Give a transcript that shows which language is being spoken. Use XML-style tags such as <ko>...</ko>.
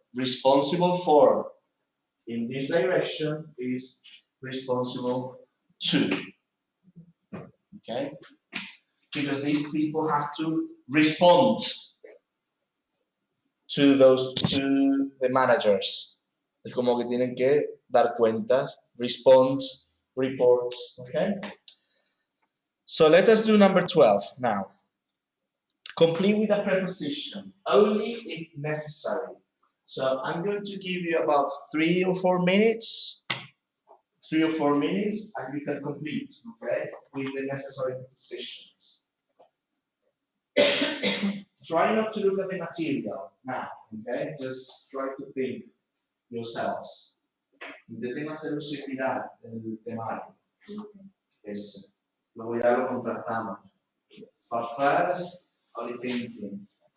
<en>Responsible for in this direction is responsible to. Okay? Because these people have to respond to the managers.</en> <es>Es como que tienen que dar cuentas, respond, report.</es> <en>Okay? So let us do number 12 now. Complete with a preposition, only if necessary. So I'm going to give you about 3 or 4 minutes. 3 or 4 minutes, and you can complete, okay, with the necessary prepositions. Try not to look at the material now, okay? Just try to think yourselves.</en> <es>Intenten hacerlo sin mirar el temario. Luego ya lo contrastamos.</es> <en>But first, only thinking.</en>